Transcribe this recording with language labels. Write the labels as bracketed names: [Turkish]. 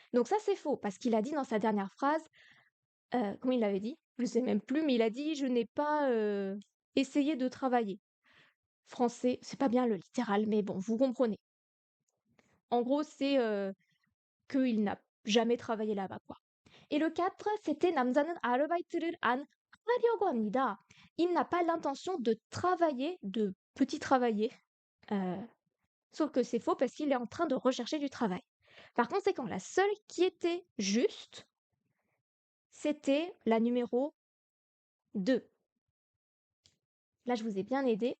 [French] Donc ça, c'est faux parce qu'il a dit dans sa dernière phrase, comment il l'avait dit? Je sais même plus, mais il a dit: «Je n'ai pas, essayé de travailler». Français, c'est pas bien le littéral, mais bon, vous comprenez. En gros, c'est, qu'il n'a jamais travaillé là-bas, quoi. Et le 4, c'était [Korean] 남자는 아르바이트를 안 하려고 합니다. [French] Il n'a pas l'intention de travailler, de petit travailler. Sauf que c'est faux parce qu'il est en train de rechercher du travail. Par conséquent, la seule qui était juste, c'était la numéro 2. Là, je vous ai bien aidé.